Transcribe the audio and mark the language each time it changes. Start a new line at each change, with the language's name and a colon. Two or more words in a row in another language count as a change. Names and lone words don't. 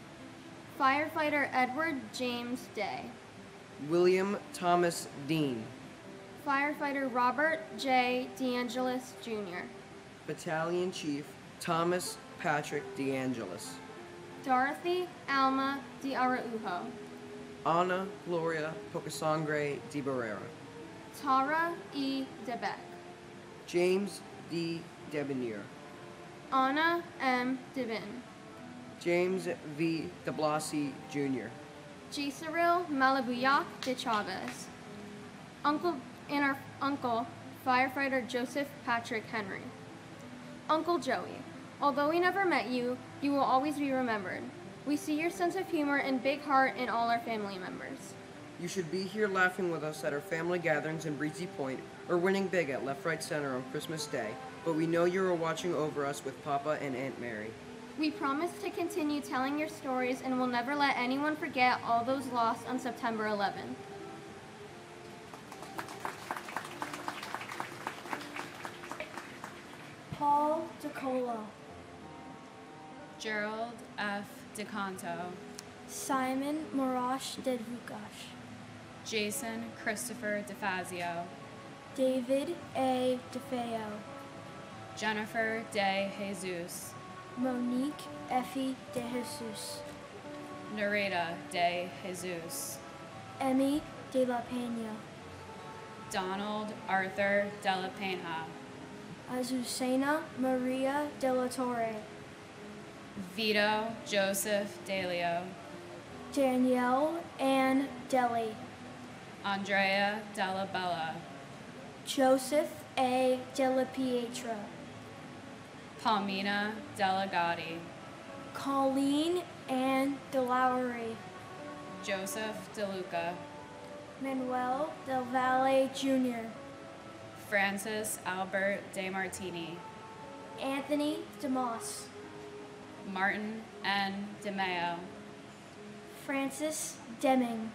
English: Firefighter Edward James Day. William Thomas Dean. Firefighter Robert J. DeAngelis Jr. Battalion Chief Thomas Patrick DeAngelis. Dorothy Alma de Araujo. Ana Gloria Pocasangre de Barrera. Tara E. DeBeck. James D. Debonair. Anna M. Devin. James V. de Blasi Jr. Gisaril Malabuyak de Chavez. Uncle Firefighter Joseph Patrick Henry. Uncle Joey, although we never met you, you will always be remembered. We see your sense of humor and big heart in all our family members. You should be here laughing with us at our family gatherings in Breezy Point or winning big at Left Right Center on Christmas Day, but we know you are watching over us with Papa and Aunt Mary. We promise to continue telling your stories and will never let anyone forget all those lost on September 11th. Paul DeColo. Gerald F. DeCanto. Simon Morash Dedvukash. Jason Christopher DeFazio. David A. DeFeo. Jennifer De Jesus. Monique Effie De Jesus. Nareda De Jesus. Emmy De La Pena. Donald Arthur De La Pena. Azucena Maria De La Torre. Vito Joseph Delio. Danielle Ann Deli. Andrea Della Bella. Joseph A. Della Pietra. Palmina Delegati. Colleen Ann DeLowry. Joseph DeLuca. Manuel Del Valle Jr. Francis Albert De Martini. Anthony DeMoss. Martin N. DeMeo. Francis Deming.